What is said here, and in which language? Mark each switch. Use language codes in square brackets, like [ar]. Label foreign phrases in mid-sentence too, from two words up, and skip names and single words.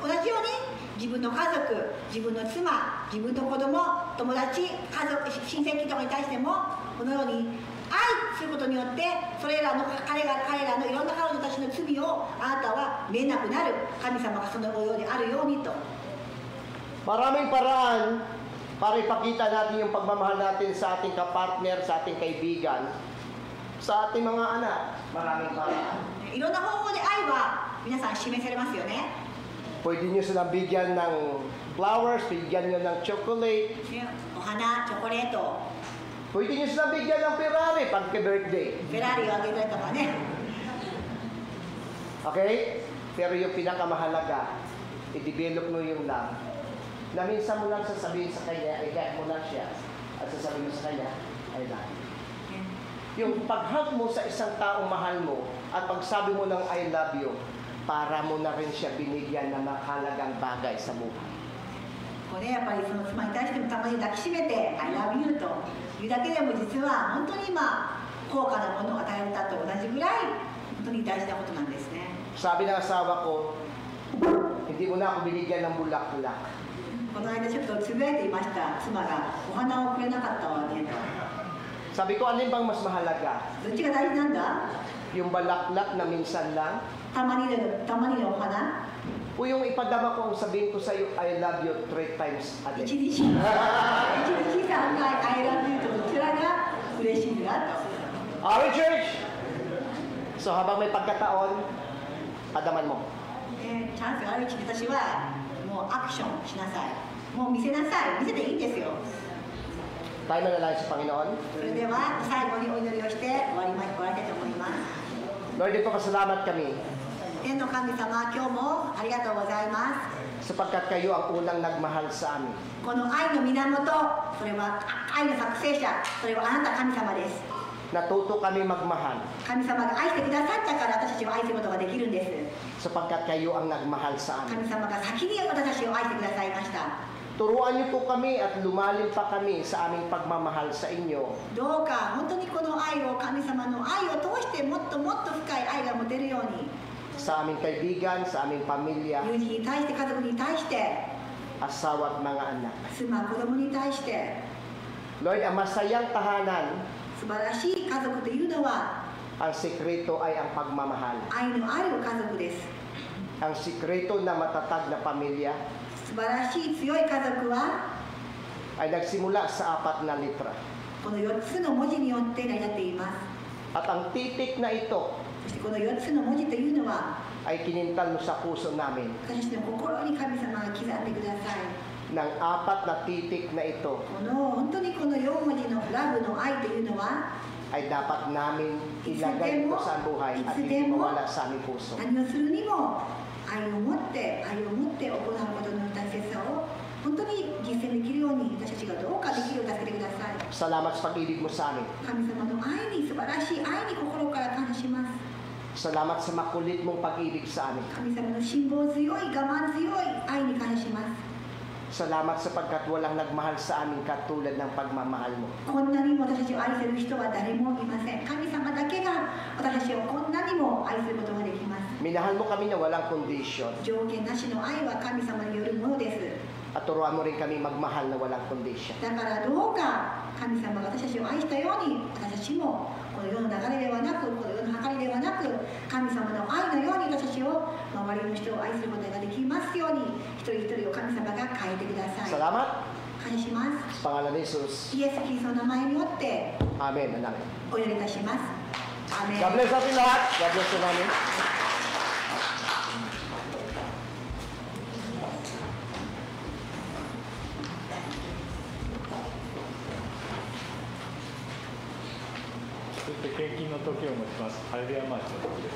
[ja] 同じように自分の家族、自分の妻、自分の子供、友達、家族、親戚とかに対してもこのように愛することによって彼らのいろんな彼女たちの罪をあなたは見えなくなる。神様がそのようであるようにと。 [tl] Maraming paraan para ipakita natin yung pagmamahal natin sa ating kapartner, sa ating kaibigan, sa ating mga anak. Maraming paraan. [ja] いろんな方法で愛は皆さん示されますよね。 [tl] Pwede nyo silang bigyan ng flowers, bigyan nyo ng chocolate. [ja] お花、チョコレート、 [tl] Pwede nyo silang bigyan ng Ferrari pagka-birthday. [ja] フェラーリをあげたりとかね。 [tl] Okay? Pero yung pinakamahalaga, i-develop mo yung love. Na minsan mo lang sasabihin sa kanya, i-guide mo lang siya. At sasabihin mo sa kanya, [en] I love you. [tl] Yung pag-hug mo sa isang taong mahal mo at pagsabi mo ng [en] I love you, [tl] para mo na rin siya binigyan ng mahalagang bagay sa buhay. [ja] こうね、やっぱりその妻に対してもたまに抱きしめて [en] I love you [ja] というだけでも実は本当に高価なものを与えたと同じぐらい本当に大事なことなんですね。 [tl] Sabi ng asawa ko, hindi mo na ako binigyan ng bulak-bulak. [ja] この間ちょっとつぶやいていました妻がお花をくれなかったわねと。 [tl] Sabi ko, alin bang mas mahalaga? [ja] どっちが大事なんだ？ [tl] Yung balaklak na minsan lang? [ja] たまにのお花？ [tl] O yung ipadama ko ang sabihin ko sa iyo, [en] I love you 3 times a day. [ja] 一日3回 [en] I love you [ja] とどちらが嬉しいかと。 [en] Alright, church? [tl] So habang may pagkataon, padaman mo. [ja] チャンスがあるうちに私はもうアクションしなさい。もう見せなさい。見せていいんですよ。 [tl] Tayo manalangin sa Panginoon. [ja] それでは最後にお祈りをして終わりたいと思います。 [tl] Lord, ito pasalamat kami [ja] 天の神様、今日もありがとうございます。 [tl] sapagkat kayo ang unang nagmahal sa amin. [ja] この愛の源、それは愛の作成者、それはあなた神様です。 [tl] Natuto kami magmahal [ja] 神様が愛してくださったから私たちを愛することができるんです。 [tl] sapagkat kayo ang nagmahal sa amin. [ja] 神様が先に私たちを愛してくださいました。 [tl] Turuan niyo po kami at lumalim pa kami sa aming pagmamahal sa inyo. [ja] どうか本当にこの愛を神様の愛を通してもっともっと深い愛が持てるように [tl] Sa aming kaibigan, sa aming pamilya, [ja] 友人に対して家族に対して [tl] asawa at mga anak. [ja] 妻子供に対して [tl] Sa aming pamilya, [ja] それはあなた神様が先に愛してくださったから私たちを愛してくださいました。 [tl] sa aming pamilya, Lord, ang masayang tahanan, [ja] 素晴らしい家族というのは [tl] ang sikreto ay ang pagmamahal. [ja] 愛のある家族です。 [tl] Ang sikreto na matatag na pamilya [ja] 素晴らしい強い家族は [tl] ay nagsimula sa 4 na litra. [ja] この4つの文字によって成り立っています。 [tl] At ang titik na ito [ja] そしてこの4つの文字というのは [tl] ay kinintal mo sa puso namin. [ja] 私たちの心に神様が刻んでください。 [tl] Ng 4 na titik na ito [ja] この本当にこの4文字のラブの愛というのは [tl] ay dapat namin ilagay ito sa buhay at hindi mawala sa aming puso. [ja] 何をするにも愛を持って行うことの大切さを本当に実践できるように私たちがどうかできるように助けてください。 [tl] Salamat sa pag-ibig mo sa amin. [ja] 神様の愛に素晴らしい愛に心から感謝します。 [tl] Salamat sa makulit mong pag-ibig sa amin. [ja] 神様の辛抱強い我慢強い愛に感謝します。 [tl] Salamat sapagkat walang nagmahal sa amin katulad ng pagmamahal mo. [ja] こんなにも私たちを愛せる人は誰もいません。神様だけが私たちをこんなにも愛することができます。 [tl] Minahal mo kami na walang condition [ja] 条件なしの愛は神様によるものです。 [tl] at turuan mo rin kami magmahal na walang condition. [ja] だからどうか神様が私たちを愛したように私たちもこの世の流れではなくこの世の計りではなく神様の愛のように私たちを周りの人を愛することができますように一人一人を神様が変えてください。 [tl] Salamat [ja] 感謝します。 [tl] sa pangalan ni Jesus. [ja] イエス・キリストの名前によって [tl] Amen. Amen. [ja] お祈りいたします。アーメン。 [en] God bless [tl] natin lahat. [en] God bless [tl] po namin. [ja] So 献金の時を持ちます。ハレルヤマーチの時です。